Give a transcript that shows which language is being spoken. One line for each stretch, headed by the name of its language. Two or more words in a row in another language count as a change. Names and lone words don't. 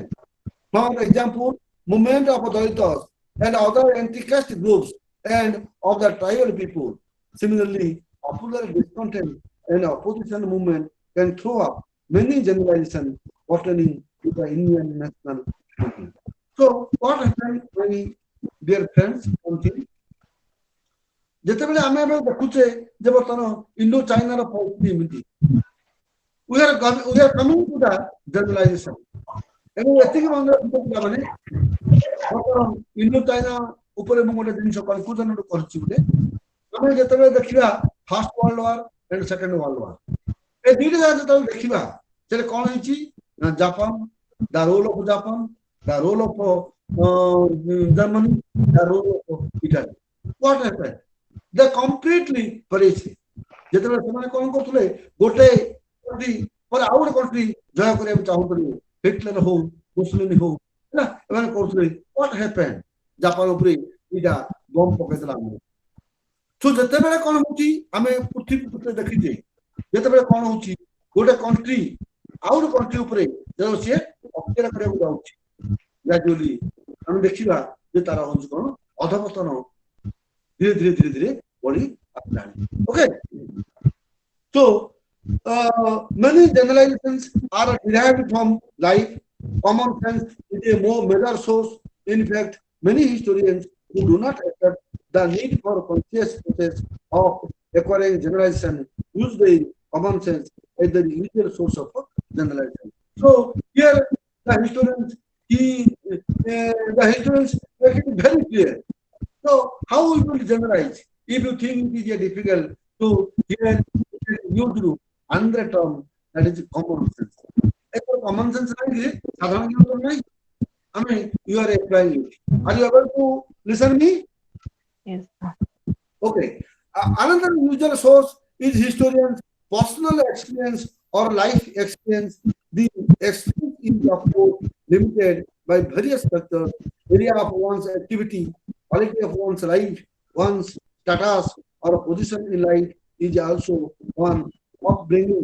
English: For example, movement of Dalitas and other anti-caste groups and of the tribal people. Similarly, popular discontent and opposition movement can throw up many generalizations pertaining to the Indian national movement. So, what happened, my dear friends?
Odia: ଯେତେବେଳେ ଆମେ ଏବେ ଦେଖୁଛେ ଯେ ବର୍ତ୍ତମାନ ଇଣ୍ଡୋ ଚାଇନାର ପରିସ୍ଥିତି ଏମିତି
English: we are coming to the generalization
Odia: ଏବଂ ଏତିକି ମନେ ରଖିଥିବା ପିଲାମାନେ ବର୍ତ୍ତମାନ ଇଣ୍ଡୋ ଚାଇନା ଉପରେ ମୁଁ ଗୋଟେ ଜିନିଷ କନକ୍ଲୁଜନ କରିଛି ଗୋଟେ ଆମେ ଯେତେବେଳେ ଦେଖିବା ଫାର୍ଷ୍ଟ ୱାର୍ଲଡ ୱାର ଏଣ୍ଡ ସେକେଣ୍ଡ ୱାର୍ଲଡ ୱାର ଏ ଦୁଇଟା ଯାକ ଯେତେବେଳେ ଦେଖିବା ସେଟା କଣ ହେଇଛି ନା ଜାପାନ
English: the role of Japan the role of Germany the role of Italy what happened they completely perished
Odia: ଯେତେବେଳେ ସେମାନେ କଣ କରୁଥିଲେ ଗୋଟେ କଣ୍ଟ୍ରି ପରେ ଆଉ ଗୋଟେ କଣ୍ଟ୍ରି ଜୟ କରିବାକୁ ଚାହୁଁଥିଲେ ହିଟଲର ହଉ ମୁସଲିନ ହଉ ହେଲା ଏମାନେ କରୁଥିଲେ
English: what happened
Odia: ଜାପାନ ଉପରେ ଏଇଟା ବମ୍ ପକେଇଥିଲା ଆମର ତ ଯେତେବେଳେ କଣ ହଉଛି ଆମେ ପୃଥିବୀ ଉପରେ ଦେଖିଛେ ଯେତେବେଳେ କଣ ହଉଛି ଗୋଟେ କଣ୍ଟ୍ରି ଆଉ ଗୋଟେ କଣ୍ଟ୍ରି ଉପରେ ଯେତେବେଳେ ସିଏ ଅତ୍ୟାଚାର କରିବାକୁ ଯାଉଛି ଗ୍ରାଜୁଆଲି ଆମେ ଦେଖିବା ଯେ ତାର ହଉଛି କଣ ଅଧପତନ ଧୀରେ ଧୀରେ ଧୀରେ ଧୀରେ ବଢି ଆସିଲାଣି ଓକେ
English: so many generalizations are derived from life common sense is a more major source in fact many historians who do not accept the need for conscious process of acquiring generalization use the common sense as the usual source of generalization so here the historians the historians make it very clear so how we will generalize if you think it is difficult to here used another term that is common sense common sense is
Hindi: साधारण ज्ञान नहीं
English: I mean you are applying it are you able to listen me Yes. okay another usual source is historians personal experience or life experience the experience is of course limited by various factors area of one's activity quality of one's life one's status or position in life is also one upbringing.